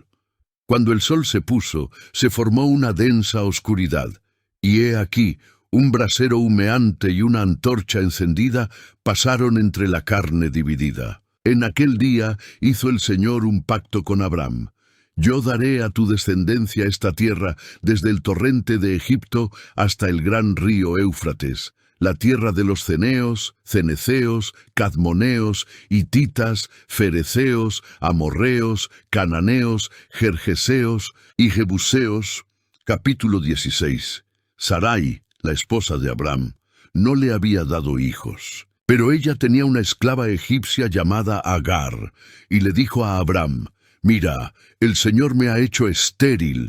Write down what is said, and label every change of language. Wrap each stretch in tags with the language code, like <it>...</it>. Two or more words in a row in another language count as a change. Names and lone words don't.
<es>Cuando el sol se puso, se formó una densa oscuridad, y he aquí, un brasero humeante y una antorcha encendida pasaron entre la carne dividida. En aquel día hizo el Señor un pacto con Abram: Yo daré a tu descendencia esta tierra desde el torrente de Egipto hasta el gran río Éufrates, la tierra de los ceneos, ceneceos, cadmoneos, hititas, fereceos, amorreos, cananeos, gergeseos y jebuseos. Capítulo 16. Sarai, la esposa de Abram, no le había dado hijos, pero ella tenía una esclava egipcia llamada Agar, y le dijo a Abram: Mira, el Señor me ha hecho estéril.</es>